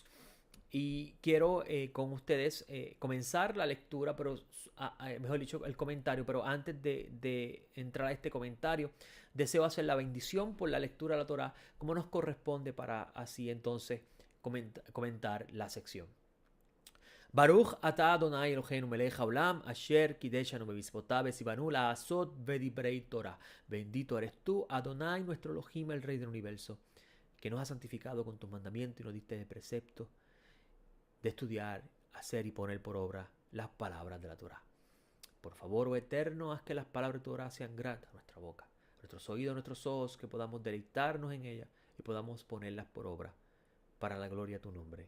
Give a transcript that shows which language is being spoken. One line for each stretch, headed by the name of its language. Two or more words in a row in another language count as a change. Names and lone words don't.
Spanish: Y quiero con ustedes comenzar la lectura, pero mejor dicho, el comentario. Pero antes de entrar a este comentario, deseo hacer la bendición por la lectura de la Torá, como nos corresponde, para así entonces comentar la sección.
Hebrew: ברוך אתה אדוני אלוהינו מלך העולם אשר קדשנו במצוותיו וציוונו לעשות ודברי תורה.
Spanish: Bendito eres tú, Adonai, nuestro Elohim, el Rey del universo, que nos ha santificado con tus mandamientos y nos diste el precepto de estudiar, hacer y poner por obra las palabras de la Torá. Por favor, oh Eterno, haz que las palabras de tu Torá sean gratas a nuestra boca, a nuestros oídos, a nuestros ojos, que podamos deleitarnos en ellas y podamos ponerlas por obra para la gloria de tu nombre.